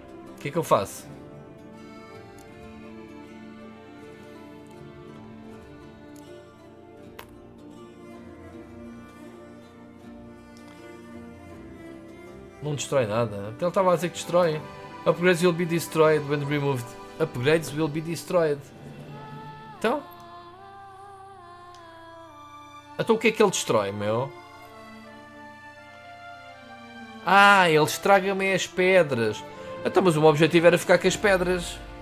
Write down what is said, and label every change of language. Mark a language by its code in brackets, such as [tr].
[pt] O que é que eu faço? Não destrói nada. Até ele estava a dizer que destrói. [en] Upgrades will be destroyed when removed. Upgrades will be destroyed. [pt] Então o que é que ele destrói, meu? Ah, ele estraga-me as pedras. Então, mas o meu objetivo era ficar com as pedras.